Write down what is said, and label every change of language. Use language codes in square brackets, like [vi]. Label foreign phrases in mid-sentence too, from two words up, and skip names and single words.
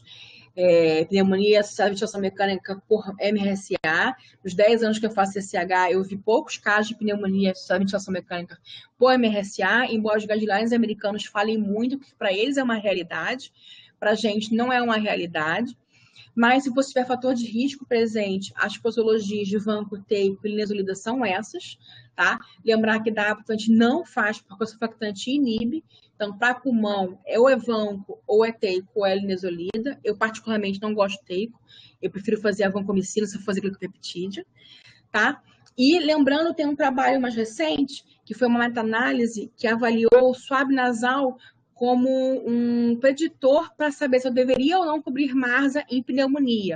[pt] Pneumonia associada à ventilação mecânica por MRSA. Nos 10 anos que eu faço CCH, eu vi poucos casos de pneumonia associada à ventilação mecânica por MRSA, embora os guidelines americanos falem muito, que para eles é uma realidade, para a gente não é uma realidade. Mas se você tiver fator de risco presente, as posologias de vanco, teico e linezolida são essas, tá? Lembrar que dapagliflozin não faz porque o surfactante inibe. Então, para pulmão, ou é vanco, ou é teico, ou é linezolida. Eu, particularmente, não gosto de teico. Eu prefiro fazer a vancomicina se eu fazer glicopeptídeo, tá? E lembrando, tem um trabalho mais recente, que foi uma meta-análise que avaliou o swab nasal como um preditor para saber se eu deveria ou não cobrir MARSA em pneumonia.